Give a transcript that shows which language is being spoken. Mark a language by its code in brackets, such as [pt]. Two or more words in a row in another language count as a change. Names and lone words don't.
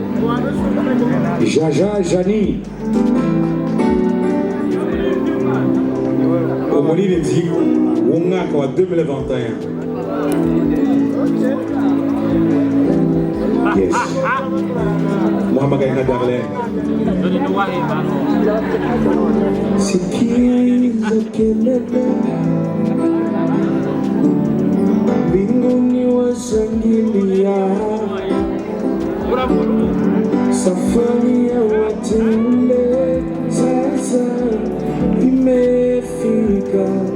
[rn] Jaja Jani umuririmbyi w'umwaka wa 2021. Yes. Muhamagara na Darlene. [sw] Sikiza kelele mbinguni washangilia, safari ya wateule sasa imefika.